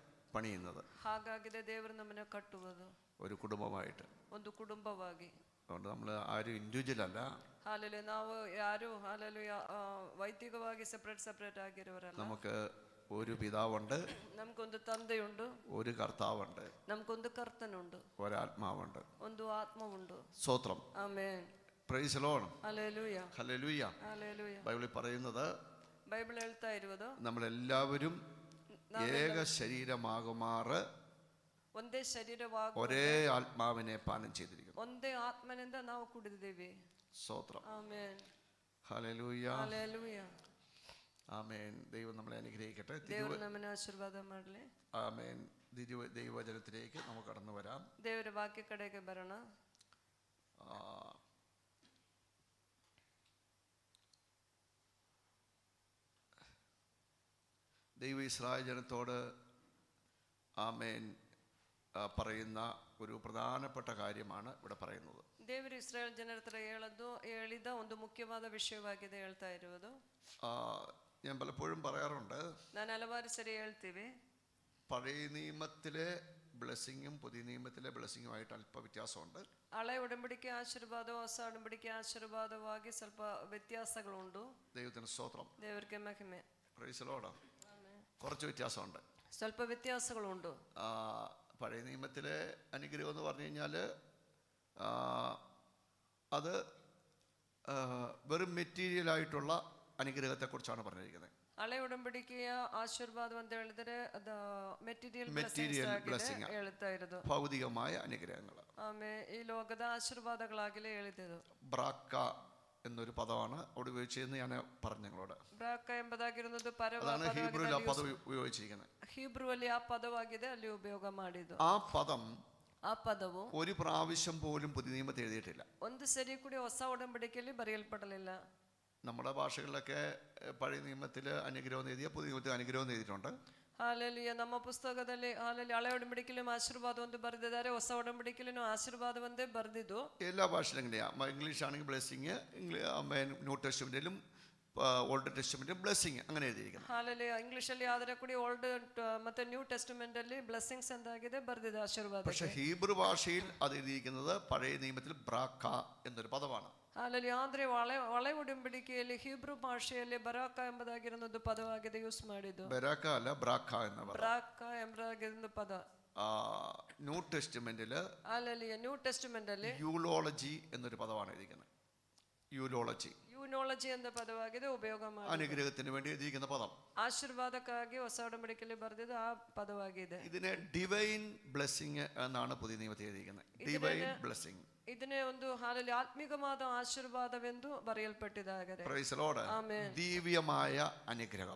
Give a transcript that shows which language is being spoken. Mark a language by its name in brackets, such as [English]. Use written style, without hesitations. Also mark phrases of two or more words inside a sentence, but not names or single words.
[Malayalam] പണിയുന്നത്. [Kannada] ಹಾಗಾಗಿದೆ ದೇವರು ನಮ್ಮನ್ನು ಕಟ್ಟುವುದು [Malayalam] ഒരു കുടുംബമായിട്ട്, [Kannada] ಒಂದು ಕುಟುಂಬವಾಗಿ. [Malayalam] അതുകൊണ്ട് നമ്മൾ ആരും ഇൻഡിവിജ്വൽ അല്ല. [Kannada] ಹಾಲೆಲೂಯ. ನಾವು ಯಾರು ಹಾಲೆಲೂಯ ವೈಯಕ್ತಿಕವಾಗಿ ಸೆಪರೇಟ್ ಆಗಿರುವರಲ್ಲ. [Malayalam] നമുക്ക് ഒരു പിതാവുണ്ട്, നമുക്കൊരു തന്തയുണ്ട്, ഒരു കർത്താവുണ്ട്, നമുക്കൊരു കർത്തനുണ്ട്, ഒരാത്മാവുണ്ട്, [Kannada] ಒಂದು ಆತ್ಮವುಂಟು. [Malayalam] സ്തോത്രം. ആമേൻ. [English] Praise the Lord. [Malayalam] ഹല്ലേലൂയ. ഹല്ലേലൂയ. ഹല്ലേലൂയ. ബൈബിളിൽ പറയുന്നത്, [Kannada] ബൈബിൾ ಹೇಳ್ತಾ ಇರುವುದು, [Malayalam] നമ്മളെല്ലാവരും ഏക ശരീരമാകുമാറ് [Kannada] ಒಂದೇ ಶರೀರವಾಗುವ [Malayalam] ഒരേ ആത്മാവിനെ പാനം ചെയ്തിരിക്കുന്നു. [Kannada] ಒಂದೇ ಆತ್ಮನಿಂದ ನಾವು ಕುಡಿದಿದ್ದೇವೆ. [Malayalam] സ്തോത്രം. ആമേൻ. ഹല്ലേലൂയ. ഹല്ലേലൂയ. ആമേൻ. ദൈവം നമ്മളെ അനുഗ്രഹിക്കട്ടെ. [Kannada] ದೇವರು ನಮ್ಮನ್ನು ಆಶೀರ್ವಾದ ಮಾಡಲಿ. [Malayalam] ആമേൻ. ദൈവവചനത്തിലേക്ക് നമുക്ക് കടന്നു വരാം. [Kannada] ದೇವರ ವಾಕ್ಯ ಕಡೆಗೆ ಬರೋಣ. [Malayalam] ദൈവ ഇസ്രായേൽ ജനത്തോട് ആമേൻ പറയുന്ന ഒരു പ്രധാനപ്പെട്ട കാര്യമാണ് ഇവിടെ പറയുന്നത്. [Kannada] ದೇವರು ಇಸ್ರಾಯೇಲ್ ಜನರ ಹತ್ರ ಹೇಳಿದ ಒಂದು ಮುಖ್ಯವಾದ ವಿಷಯವಾಗಿದೆ ಹೇಳ್ತಾ ಇರುವುದು. [Malayalam] ഞാൻ പലപ്പോഴും പറയാറുണ്ട്, [Kannada] ನಾನು ಹಲವಾರು ಸರಿ ಹೇಳ್ತೀವಿ, [Malayalam] പഴയ നിയമത്തിലെ ബ്ലെസ്സിങ്ങും പുതിയ നിയമത്തിലെ ബ്ലെസ്സിങ്ങുമായിട്ട് അല്പ വ്യത്യാസമുണ്ട്. [Kannada] ಹಳೆ ഉടമ്പടിಕೆ ಆಶೀರ್ವಾದ ಹೊಸ ಉಡಂಬಡಿಕೆ ಆಶೀರ್ವಾದವಾಗಿ ಸ್ವಲ್ಪ ವ್ಯತ್ಯಾಸಗಳುಂಟು. [Malayalam] ദൈവത്തിന് സ്തോത്രം. [Kannada] ದೇವರಿಗೆ ಮಹಿಮೆ. [English] Praise the Lord. [Malayalam] കുറച്ച് വ്യത്യാസമുണ്ട്, [Kannada] ಸ್ವಲ್ಪ ವ್ಯತ್ಯಾಸಗಳುಂಟು. [Malayalam] പഴയ നിയമത്തിലെ അനുഗ്രഹം എന്ന് പറഞ്ഞു കഴിഞ്ഞാൽ അത് വെറും മെറ്റീരിയലായിട്ടുള്ള അനുഗ്രഹത്തെക്കുറിച്ചാണ് പറഞ്ഞിരിക്കുന്നത്. [Kannada] ಹಳೆ ಉಡಂಬಡಿಕೆಯ ಆಶೀರ್ವಾದ ಅಂತ ಹೇಳಿದ್ರೆ ಅದು ಮೆಟೀರಿಯಲ್ ಬ್ಲೆസ്സിಂಗ್ ಹೇಳ್ತಾ ಇರೋದು, [Malayalam] ഭൗതികമായ അനുഗ്രഹങ്ങൾ. [Kannada] ಆಮೇಲೆ ಈ ಲೋಕದ ಆಶೀರ್ವಾದಗಳಾಗಲೇ ಹೇಳಿದ್ದು. [Malayalam] ബ്രാക്ക എന്നൊരു പദമാണ് അവിടെ ഉപയോഗിച്ചതെന്ന് ഞാൻ പറഞ്ഞു നിങ്ങളോട്. [Kannada] ബ്രാക്ക ಎಂಬುದಾಗಿರುವುದು [Malayalam] അതാണ് ഹീബ്രുവിൽ ആ പദം ഉപയോഗിച്ചിരിക്കുന്നത്. [Kannada] ഹീബ്രുവಲ್ಲಿ ಆ ಪದವಾಗಿದೆ, ಅಲ್ಲಿ ಉಪಯೋಗ ಮಾಡಿದ್ದು. [Malayalam] ആ പദവും ഒരു പ്രാവശ്യം പോലും പുതിയ നിയമത്തിൽ എഴുതിയിട്ടില്ല. [Kannada] ಒಂದು ಸರಿ ಕೂಡ ಹೊಸ ಉಡಂಬಡಿಕೆಯಲ್ಲಿ ಬರೆಯಲ್ಪಡಲಿಲ್ಲ. [Malayalam] നമ്മുടെ ഭാഷകളിലൊക്കെ പഴയ നിയമത്തിൽ അനുഗ്രഹം എഴുതിയ പുതിയ നിയമത്തിൽ അനുഗ്രഹം എഴുതിയിട്ടുണ്ട്. [Kannada] ಹಾಲೆಲೂಯ. ನಮ್ಮ ಪುಸ್ತಕದಲ್ಲಿ ಹಳೆ ಉಡಂಬಡಿಕೆಯಲ್ಲಿ ಆಶೀರ್ವಾದ ಒಂದು ಬರೆದಿದ್ದಾರೆ, ಹೊಸ ಉಡಂಬಡಿಕೆಯಲ್ಲಿ ಆಶೀರ್ವಾದ ಒಂದೇ ಬರೆದಿದ್ದು. [Malayalam] എല്ലാ ഭാഷയിലും എങ്ങനെയാ? ഇംഗ്ലീഷ് ആണെങ്കിൽ ബ്ലെസ്സിങ്, ന്യൂ ടെസ്റ്റ്മെന്റിലും ഓൾഡ് ടെസ്റ്റ്മെന്റിലും ബ്ലെസ്സിങ് അങ്ങനെ എഴുതിയിരിക്കുന്നു. [Kannada] ಹಾಲೆಲೂಯ. ಇಂಗ್ಲಿಷಲ್ಲಿ ಆದರೆ ಕೂಡ ಓಲ್ಡ್ ಮತ್ತೆ ನ್ಯೂ ಟೆಸ್ಟಮೆಂಟ್ ಅಲ್ಲಿ ಬ್ಲೆಸ್ಸಿಂಗ್ಸ್ ಎಂದಾಗಿದೆ ಬರೆದಿದೆ, ಆಶೀರ್ವಾದ. [Malayalam] പക്ഷേ ഹീബ്രു ഭാഷയിൽ അത് എഴുതിയിരിക്കുന്നത് പഴയ നിയമത്തിൽ ബ്രാക്ക എന്നൊരു പദമാണ്. [Kannada] ಹಾಲೆಲೂಯ. ಆದರೆ ಹಳೆ ಉಡಂಬಡಿಕೆಯಲ್ಲಿ ಹೀಬ್ರು ಭಾಷೆಯಲ್ಲಿ ಬರಾಕ ಎಂಬುದಾಗಿರೋದು ಪದವಾಗಿದೆ ಯೂಸ್ ಮಾಡಿದ್ದು. [Malayalam] ബരാക്ക അല്ല, ബ്രാക്ക എന്ന പദം. [Kannada] ಬ್ರಾಕ ಎಂಬುದಾಗಿರೋ ಪದ. [Malayalam] ന്യൂ ടെസ്റ്റ്മെന്റിൽ [Kannada] ಹಾಲೆಲೂಯ. ನ್ಯೂ ಟೆಸ್ಟಮೆಂಟ್ ಅಲ್ಲಿ [Malayalam] യൂളോളജി എന്നൊരു പദമാണ് എഴുതിയിരിക്കുന്നത്. യൂനോളജി എന്ന പദವಾಗಿದೆ, [Kannada] ಉಪಯೋಗ ಮಾಡಿ [Malayalam] അനുഗ്രഹത്തിന് വേണ്ടി എഴുതിയിരിക്കുന്ന പദം. [Kannada] ആശീർവാദಕ್ಕಾಗಿ ಹೊಸ ಉಡಂಬಡಿಕೆಯಲ್ಲಿ ಬರೆದಿದ್ದು ಆ ಪದವಾಗಿದೆ. [Malayalam] ഇതിനെ [English] divine blessing [Malayalam] എന്നാണ് പുതിയ നിയമത്തിൽ എഴുതിയിരിക്കുന്നത്. [English] Divine blessing. [Kannada] ಇದನ್ನೇ ಒಂದು ಹಾಲಲ್ಲಿ ಆತ್ಮಿಕವಾದ ಆಶೀರ್ವಾದವೆಂದು ಬರೆಯಲ್ಪಟ್ಟಿದೆ. [English] Praise the Lord. Amen. [Malayalam] ദിവ്യമായ അനുഗ്രഹം.